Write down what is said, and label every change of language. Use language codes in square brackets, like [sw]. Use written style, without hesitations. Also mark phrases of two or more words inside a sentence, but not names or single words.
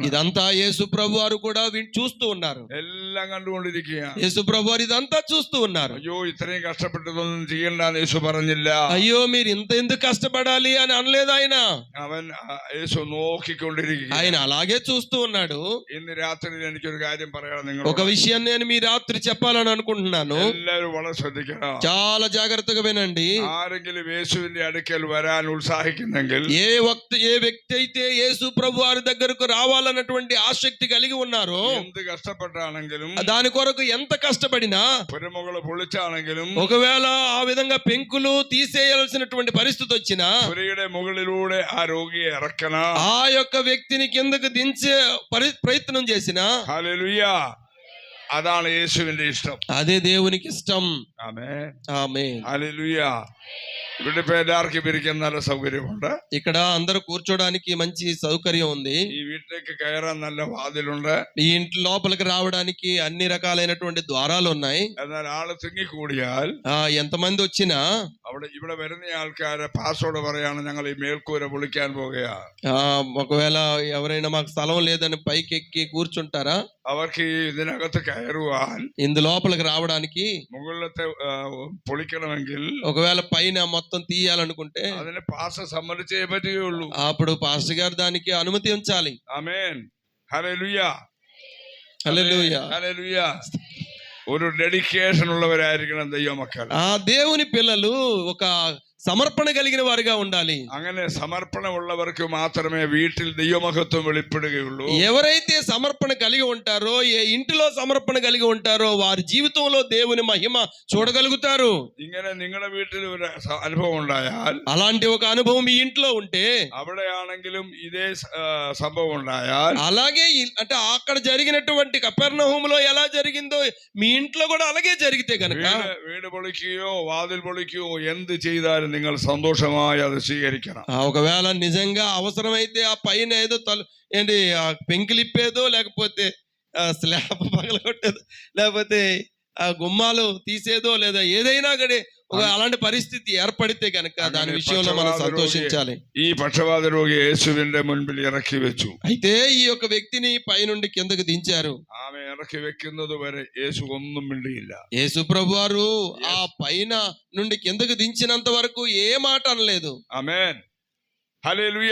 [te] ఇదంతా యేసు ప్రభు వారు కూడా చూస్తూ ఉన్నారు. [ml] എല്ലാം കണ്ടുകൊണ്ടിരിക്കുകയാണ്. [te] యేసు ప్రభు వారు ఇదంతా చూస్తూ ఉన్నారు. [ml] അയ്യോ ഇത്രയും കഷ്ടപ്പെട്ടതൊന്നും ചെയ്യണ്ടെന്ന് യേശു പറഞ്ഞില്ല. [te] అయ్యో మీరు ఇంత ఎందుకు కష్టపడాలి అని అనలేదు ఆయన. [ml] അവൻ യേശു നോക്കിക്കൊണ്ടിരിക്കുക. [te] ఆయన అలాగే చూస్తూ ఉన్నాడు. [ml] ഇന്ന് രാത്രി എനിക്കൊരു കാര്യം പറയണം. നിങ്ങൾ [te] ఒక విషయం నేను మీ రాత్రి చెప్పాలని అనుకుంటున్నాను. [ml] എല്ലാവരും വളരെ ശ്രദ്ധിക്കണം. [te] చాలా జాగ్రత్తగా వినండి. [ml] ആരെങ്കിലും യേശുവിന്റെ അടുക്കൽ വരാൻ ഉത്സാഹിക്കുന്നെങ്കിൽ, [te] ఏ వ్యక్తి అయితే యేసు ప్రభు వారి దగ్గరకు రావాలన్నటువంటి ఆసక్తి కలిగి ఉన్నారో, [ml] എന്ത് കഷ്ടപ്പെട്ടാണെങ്കിലും, [te] దాని కొరకు ఎంత కష్టపడినా, [ml] പുരമുകള് പൊളിച്ചാണെങ്കിലും, [te] ఒకవేళ ఆ విధంగా పెంకులు తీసేయాల్సినటువంటి పరిస్థితి వచ్చినా, [ml] പുരയുടെ മുകളിലൂടെ ആ രോഗിയെ ഇറക്കണം. [te] ఆ యొక్క వ్యక్తిని కిందకు దించే ప్రయత్నం చేసినా, [ml] ഹല്ലേലൂയ, അതാണ് യേശുവിന്റെ ഇഷ്ടം. [te] అదే దేవునికి ఇష్టం. [ml] ആമേൻ, [te] ఆమేన్. [ml] ഹല്ലേലൂയ. ഇവിടെ ഇപ്പൊ എല്ലാവർക്കും ഇരിക്കാൻ നല്ല സൗകര്യമുണ്ട്. [te] ఇక్కడ అందరూ కూర్చోడానికి మంచి సౌకర్యం ఉంది. [ml] ഈ വീട്ടിലേക്ക് കയറാൻ നല്ല വാതിലുണ്ട്. [te] ఈ ఇంటి లోపలికి రావడానికి అన్ని రకాలైనటువంటి ద్వారాలు ఉన్నాయి. [ml] എന്നാൽ ആള് തിങ്ങിക്കൂടിയാൽ [te] ఎంతమంది వచ్చినా [ml] ഇവിടെ വരുന്ന ആൾക്കാരെ പാസ്വേഡ് പറയാണ്, ഞങ്ങൾ ഈ മേൽക്കൂര പൊളിക്കാൻ പോകുകയാ. [te] ఒకవేళ ఎవరైనా మాకు స్థలం లేదని పైకి ఎక్కి కూర్చుంటారా, [ml] അവർക്ക് ഇതിനകത്ത് കയറുവാൻ, [te] ఇందు లోపలికి రావడానికి, [ml] മുകളിലത്തെ പൊളിക്കണമെങ്കിൽ, [te] ఒకవేళ పైన మొత్తం తీయాలనుకుంటే [ml] അതിന് പാസ സമ്മതിച്ചേ പറ്റുകയുള്ളൂ. [te] అప్పుడు పాస్టర్ గారు దానికి అనుమతి ఉంచాలి. [ml] ആമേൻ, ഹല്ലേലൂയ, [te] హల్లెలూయా. [ml] ഹല്ലേലൂയ. ഒരു ഡെഡിക്കേഷൻ ഉള്ളവരായിരിക്കണം ദൈവമക്കൾ. [te] ఆ దేవుని పిల్లలు ఒక సమర్పణ కలిగిన వారిగా ఉండాలి. [ml] അങ്ങനെ സമർപ്പണമുള്ളവർക്ക് മാത്രമേ വീട്ടിൽ ദൈവമഹത്വം വെളിപ്പെടുകയുള്ളൂ. [te] ఎవరైతే సమర్పణ కలిగి ఉంటారో, ఏ ఇంటిలో సమర్పణ కలిగి ఉంటారో, వారి జీవితంలో దేవుని మహిమ చూడగలుగుతారు. [ml] ഇങ്ങനെ നിങ്ങളുടെ വീട്ടിൽ ഒരു അനുഭവം ഉണ്ടായാൽ, [te] అలాంటి ఒక అనుభవం మీ ఇంట్లో ఉంటే, [ml] അവിടെയാണെങ്കിലും ഇതേ സംഭവം ഉണ്ടായാൽ, [te] అలాగే అంటే అక్కడ జరిగినటువంటి కపెర్నహూములో ఎలా జరిగిందో మీ ఇంట్లో కూడా అలాగే జరిగితే గనక, [ml] വീട് പൊളിക്കുകയോ വാതിൽ പൊളിക്കുകയോ എന്ത് ചെയ്താലും നിങ്ങൾ സന്തോഷമായി അത് സ്വീകരിക്കണം. [te] ఒకవేళ నిజంగా అవసరమైతే ఆ పైన ఏదో ఏంటి ఆ పెంకిలిప్పేదో, లేకపోతే స్లాబ్ పగలగొట్టేదో, లేకపోతే ఆ గుమ్మాలు తీసేదో, లేదా ఏదైనా కానీ అలాంటి పరిస్థితి ఏర్పడితే కనుక దాని విషయంలో మనం సంతోషించాలి. [ml] ఈ പക്ഷവാത രോഗി യേശുവിന്റെ മുൻപിൽ ഇറക്കി വെച്ചു. [te] అయితే ఈ యొక్క వ్యక్తిని పైనుండి కిందకు దించారు. [ml] ఆమె ఇറക്കി వెక్కినది వരെ యేసు ഒന്നും മിണ്ടിയില്ല. [te] యేసు ప్రభువారు ఆ పైన నుండి కిందకు దించినంత వరకు ఏ మాట అనలేదు. ఆమేన్, హల్లెలూయ,